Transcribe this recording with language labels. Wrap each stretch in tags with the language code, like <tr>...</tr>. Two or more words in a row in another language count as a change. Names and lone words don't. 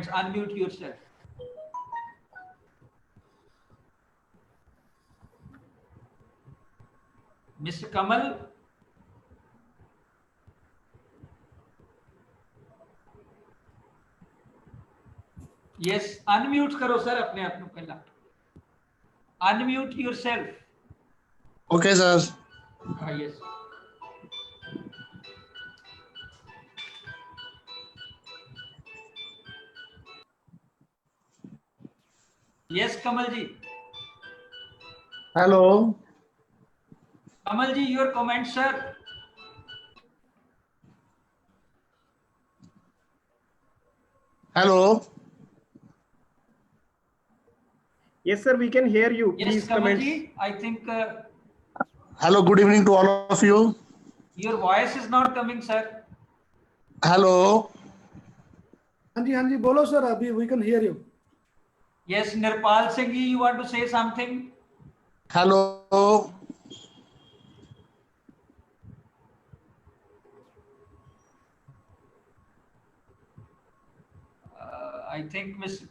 <en>Unmute yourself. Mr. Kamal. Yes,</en> <pa>unmute karo sir apne aap nu pehla.</pa> <en>Unmute yourself. Okay, sir. Yes. Yes, Kamal ji. Hello. Kamal ji, your comment, sir. Hello. Yes, sir, we can hear you. Yes, Please Kamal comment. ji, I think Hello. Good evening to all of you. your voice is not coming, sir. Hello.</en> <hi>हाँ जी बोलो सर, अभी</hi> <en>we can hear you. Yes, Nirpal Singh ji, you want to say something? Hello. I think Mr.</en>